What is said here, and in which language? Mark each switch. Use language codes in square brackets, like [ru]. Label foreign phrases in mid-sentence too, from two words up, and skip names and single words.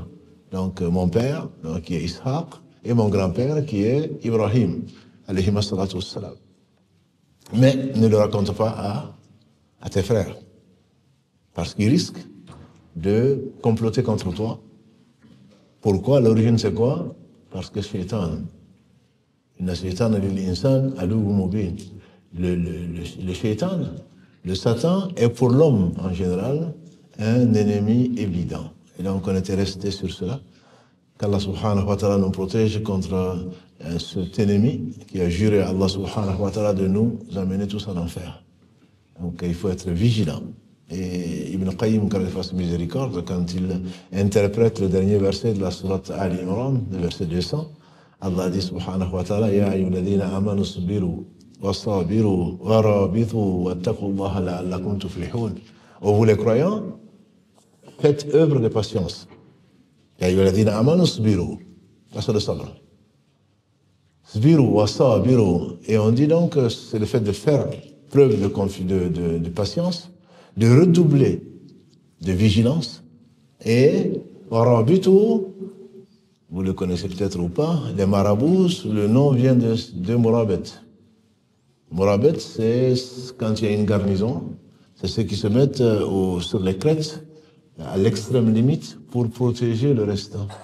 [fr] Donc mon père, donc, qui est Ishaq, et mon grand-père qui est Ibrahim, [ar] عليه الصلاة والسلام. [fr] Mais ne le raconte pas à tes frères, parce qu'ils risquent de comploter contre toi. Pourquoi? L'origine c'est quoi? Parce que Shaitan, [ar] إن الشيطان للإنسان عدو مبين. [fr] Le Shaitan, le Satan est pour l'homme en général un ennemi évident. Et donc on était resté sur cela, qu' [ar] الله سبحانه وتعالى [fr] nous protège contre cet ennemi qui a juré à [ar] الله سبحانه وتعالى [fr] de nous amener tous en enfer. Donc il faut être vigilant. Et Ibn Qayyim, quand il fasse miséricorde, quand il interprète le dernier verset de la sourate Ali Imran, le verset 200, Allah dit [ar] سبحانه وتعالى, يا أيها الذين آمنوا اصبروا وصابروا ورابطوا واتقوا الله لعلكم تفلحون. [fr] Ô vous les croyants, faites œuvre de patience. [ar] يا أيها الذين آمنوا اصبروا. [fr] Ça c'est le sabr. [ar] اصبروا وصابروا. [fr] Et on dit donc que c'est le fait de faire preuve de patience, de redoubler de vigilance, et warabitu, vous le connaissez peut-être ou pas, les marabouts, le nom vient de Mourabet. Mourabet, c'est quand il y a une garnison, c'est ceux qui se mettent sur les crêtes, à l'extrême limite, pour protéger le reste.